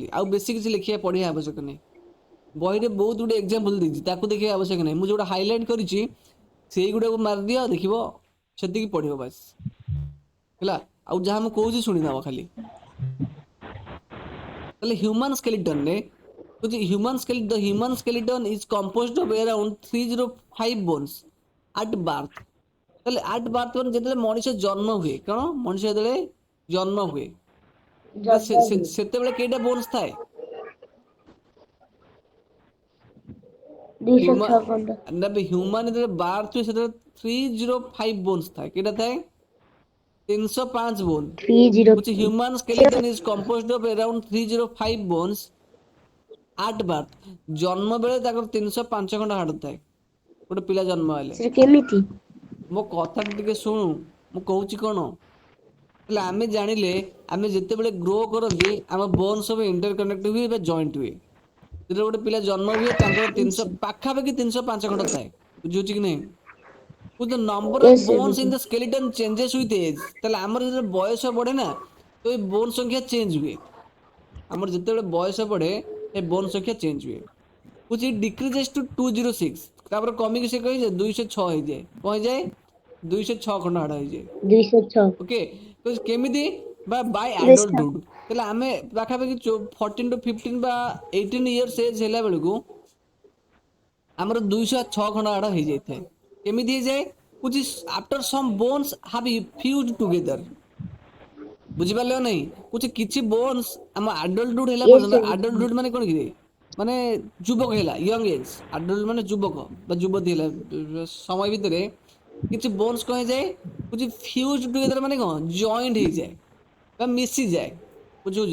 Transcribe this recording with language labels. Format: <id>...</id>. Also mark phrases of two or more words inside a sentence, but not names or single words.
<or>ଆଉ ବେଶୀ କିଛି ଲେଖିବା ପଢିବା ଆବଶ୍ୟକ ନାହିଁ। ବହିରେ ବହୁତ ଗୁଡେ ଏକ୍ସାମ୍ପଲ ଦେଇଛି, ତାକୁ ଦେଖିବା ଆବଶ୍ୟକ ନାହିଁ। ମୁଁ ଯୋଉଟା ହାଇଲାଇଟ କରିଛି ସେଇଗୁଡାକୁ ମାରିଦିଅ, ଦେଖିବ ସେତିକି ପଢିବ ବାସ୍ ହେଲା। ଆଉ ଯାହା ମୁଁ କହୁଛି ଶୁଣିଦବ ଖାଲି। ତାହେଲେ</or> <en>human skeleton the human skeleton is composed of around 305 bones at birth।</en> <or>ତାହେଲେ</or> <en>at birth</en> <or>ମାନେ ଯେତେବେଳେ ମଣିଷ ଜନ୍ମ ହୁଏ, କଣ ମଣିଷ ଯେତେବେଳେ ଜନ୍ମ ହୁଏ ସେତେବେଳେ କେଇଟା ବୋନ୍ସ ଥାଏ? 256 ହ୍ୟୁମାନ ଯେତେବେଳେ ବାର୍ଥ ହୁଏ ସେତେବେଳେ 305 ବୋନ୍ସ ଥାଏ। କେଇଟା ଥାଏ? 305 ବୋନ୍। 30</or> <en>which human skeleton is composed of around 305 bones at birth।</en> <or>ଜନ୍ମ ବେଳେ ତାଙ୍କର 305 ଖଣ୍ଡ ହାଡ଼ ଥାଏ ଗୋଟେ ପିଲା ଜନ୍ମ ହେଲେ। sir କେମିତି? ମୋ କଥାଟା ଟିକେ ଶୁଣୁ, ମୁଁ କହୁଛି କଣ ହେଲେ। ଆମେ ଜାଣିଲେ ଆମେ ଯେତେବେଳେ ଗ୍ରୋ କରନ୍ତି ଆମ ବୋନ୍ ସବୁ ଇଣ୍ଟରକନେକ୍ଟ ହୁଏ ବା ଜଏଣ୍ଟ ହୁଏ। ଯେତେବେଳେ ଗୋଟେ ପିଲା ଜନ୍ମ ହୁଏ ତାଙ୍କର 300 ପାଖାପାଖି 305 ଖଣ୍ଡ ଥାଏ, ବୁଝୁଛି କି ନାହିଁ?</or> <en>With the number of Yes, sir, bones in</en> <or>ବୁଝିଲି।</or> <en>the skeleton changes with age।</en> <or>ତାହେଲେ ଆମର ଯେତେବେଳେ ବୟସ ବଢେ ନା ତ ଏ ବୋନ୍ ସଂଖ୍ୟା ଚେଞ୍ଜ ହୁଏ। ଆମର ଯେତେବେଳେ ବୟସ ବଢେ ଏ ବୋନ୍ ସଂଖ୍ୟା ଚେଞ୍ଜ ହୁଏ। which it decreases to 206। ତାପରେ କମିକି ସେ କହିଯାଏ 206 ହେଇଯାଏ। କଣ ହେଇଯାଏ? 206 ଖଣ୍ଡ ହାଡ଼ ହେଇଯାଏ। 206 ଓକେ, ତ କେମିତି? ବାଇ ବେଶା ଆଡଲ୍ଟହୁଡ୍। ତାହେଲେ ଆମେ ପାଖାପାଖି 14 to 15 ବା 18</or> <en>years age</en> <or>ହେଲା ବେଳକୁ ଆମର 206 ଖଣ୍ଡ ହାଡ଼ ହେଇଯାଇଥାଏ। କେମିତି ହେଇଯାଏ?</or> <en>which is after some bones have fused together।</en> <or>ବୁଝିପାରିଲ ନାହିଁ? କିଛି ବୋନ୍ସ ଆମ ଆଡଲ୍ଟହୁଡ୍ ହେଲା</or> <en>yes</en> <or>ପର୍ଯ୍ୟନ୍ତ, sir ବୁଝିଲି ଆଡଲ୍ଟହୁଡ୍ ମାନେ କଣ କି ମାନେ ଯୁବକ ହେଲା,</or> <en>young age.</en> <or>ଆଡଲ୍ଟ ମାନେ ଯୁବକ ବା ଯୁବତୀ ହେଲା ସମୟ ଭିତରେ କିଛି ବୋନ୍ସ କଣ ହେଇଯାଏ?</or> <en>fuse together</en> <or>ମାନେ କଣ? ଜଏଣ୍ଟ ହେଇଯାଏ ବା ମିଶିଯାଏ। ବୁଝୁଛି?</or>